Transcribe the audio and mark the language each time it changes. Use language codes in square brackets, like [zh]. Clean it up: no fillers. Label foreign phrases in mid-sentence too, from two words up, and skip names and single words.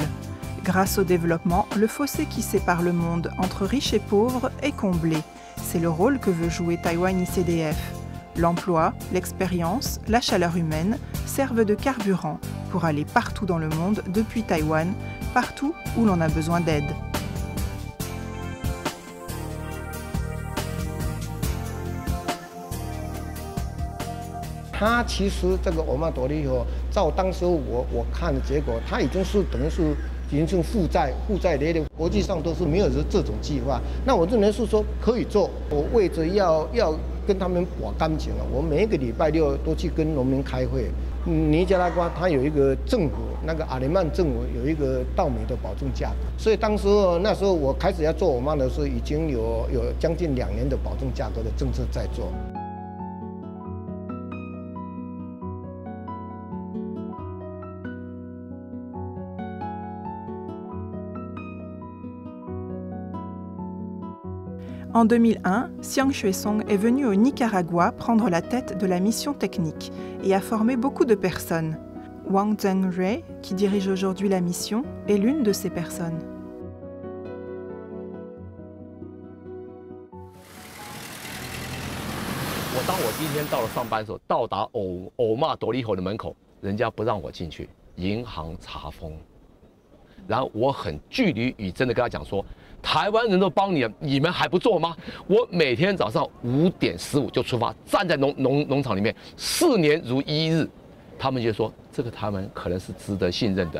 [fr] Grâce au développement, le fossé qui sépare le monde entre riches et pauvres est comblé. C'est le rôle que veut jouer Taiwan ICDF. L'emploi, l'expérience, la chaleur humaine servent de carburant pour aller partout dans le monde depuis Taïwan, partout où l'on a besoin d'aide. [zh] 其实这个欧玛多利哦，照当时我看的结果，它已经是等于是已经是负债累累，国际上都是没有这种计划。那我认为是说可以做，我为着要跟他们把感情啊，我每一个礼拜六都去跟农民开会。尼加拉瓜它有一个政府，那个阿联曼政府有一个稻米的保证价格，所以那时候我开始要做欧玛的时候，已经有将近2年的保证价格的政策在做。 [fr] En 2001, Xiang Xuesong est venu au Nicaragua prendre la tête de la mission technique et a formé beaucoup de personnes. Wang Zhengrui, qui dirige aujourd'hui la mission, est l'une de ces personnes. Quand je suis arrivé au travail, arrivé à [zh] Oma Doliho 的门口，人家不让我进去，银行查封。然后我很据理力争的跟他讲说。台湾人都帮你了，你们还不做吗？我每天早上5点15就出发，站在农场里面，4年如一日。他们就说这个台湾可能是值得信任的。